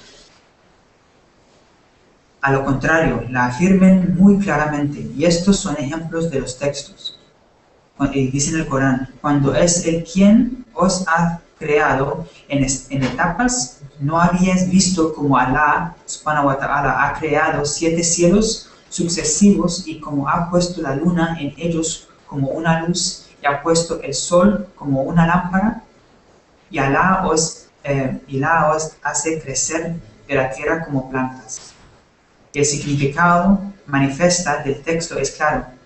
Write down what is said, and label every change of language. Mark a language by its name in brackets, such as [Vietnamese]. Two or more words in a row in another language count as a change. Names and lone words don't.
[Spanish] A lo contrario, la afirman muy claramente, y estos son ejemplos de los textos. Dice en el Corán: cuando es el quien os ha creado en etapas, ¿no habíais visto como Allah [Arabic] سبحانه وتعالى [Spanish] ha creado 7 cielos sucesivos y como ha puesto la luna en ellos como una luz y ha puesto el sol como una lámpara? Y Allah os hace crecer de la tierra como plantas. El significado manifiesto del texto es claro.